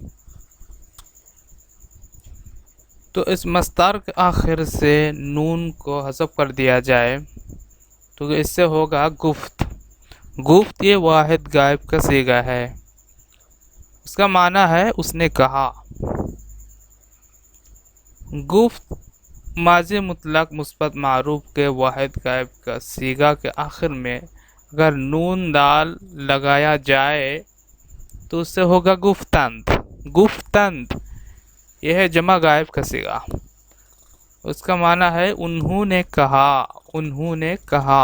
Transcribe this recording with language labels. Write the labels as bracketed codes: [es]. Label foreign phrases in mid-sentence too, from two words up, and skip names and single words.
[ur] تو اس مصدر کے آخر سے نون کو حذف کر دیا جائے تو اس سے ہوگا گفت۔ گفت یہ واحد غائب کا صیغہ ہے، اس کا معنی ہے اس نے کہا۔ گفت ماضی مطلق مثبت معروف کے واحد غائب کا صیغہ کے آخر میں اگر نون دال لگایا جائے تو اس سے ہوگا گفتند۔ گفتند یہ ہے جمع غائب کا صیغہ، اس کا معنی ہے انہوں نے کہا۔ انہوں نے کہا۔